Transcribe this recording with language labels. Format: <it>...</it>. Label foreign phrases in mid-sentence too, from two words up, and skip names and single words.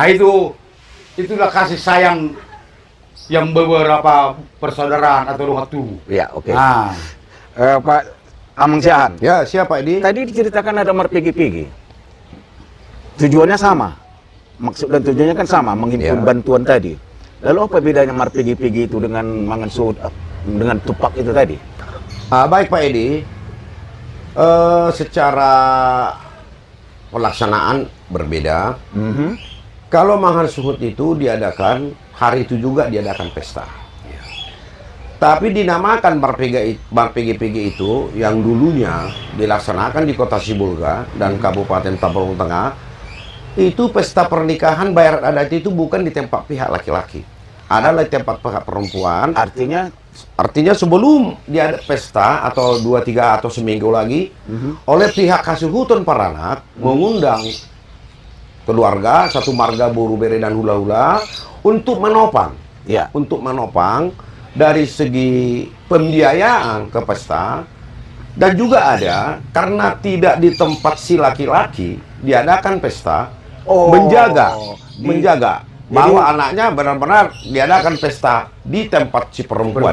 <id>Nah itulah kasih sayang yang beberapa persaudaraan atau waktu. Iya, oke. Nah, Pak Amang Siahan, Ya, siapa ini? tadi diceritakan ada marpg-pg. Tujuannya sama. Maksud dan tujuannya kan sama, menghimpun Iya. bantuan tadi. Lalu apa bedanya marpg-pg itu dengan</id> <bbc>mangan suhut,</bbc> <id>dengan tupak itu tadi? Baik Pak Edi, secara pelaksanaan berbeda. Kalau mangan suhut itu diadakan, hari itu juga diadakan pesta. Tapi dinamakan marpg-pg itu yang dulunya dilaksanakan di kota Sibolga dan Kabupaten Tapanuli Tengah, itu pesta pernikahan bayar adat itu bukan di tempat pihak laki-laki, adalah di tempat pihak perempuan. Artinya sebelum dia ada pesta atau 2-3 atau seminggu lagi, oleh pihak</id> <bbc>Kasuhuton Paranak</bbc> <id>mengundang keluarga satu marga Boru Bere dan Hula-Hula untuk menopang. Ya. Untuk menopang dari segi pembiayaan ke pesta, dan juga ada karena tidak di tempat si laki-laki diadakan pesta, menjaga bahwa anaknya benar-benar diadakan pesta di tempat si perempuan.</id>